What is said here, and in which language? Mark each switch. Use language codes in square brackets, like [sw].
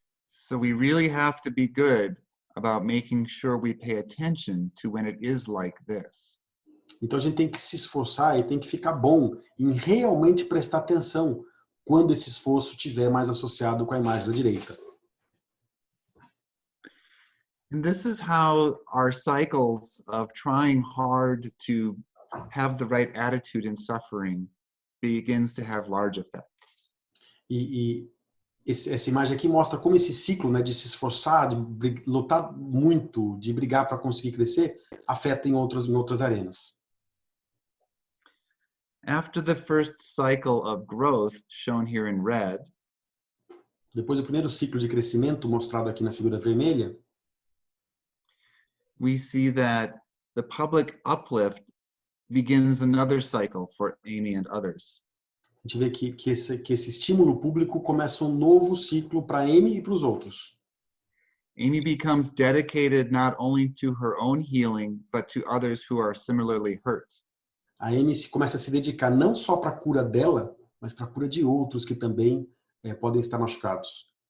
[en] So we really have to be good about making sure we pay attention to when it is like this. [pt] Então a gente tem que se esforçar e tem que ficar bom em realmente prestar atenção quando esse esforço estiver mais associado com a imagem da direita. [en] And this is how our cycles of trying hard to have the right attitude in suffering begins to have large effects. [pt] E essa imagem aqui mostra como esse ciclo, né, de se esforçar, de lutar muito, de brigar para conseguir crescer, afeta em outras arenas. [en] After the first cycle of growth, shown here in red, [pt] Depois do primeiro ciclo de crescimento, mostrado aqui na figura vermelha, [en] we see that the public uplift begins another cycle for Amy and others. [pt] a gente vê que esse estímulo público começa um novo ciclo para Amy e para os outros. [en] Amy becomes dedicated not only to her own healing, but to others who are similarly hurt. [pt] A Amy começa a se dedicar não só para a cura dela, mas para a cura de outros que também podem estar machucados.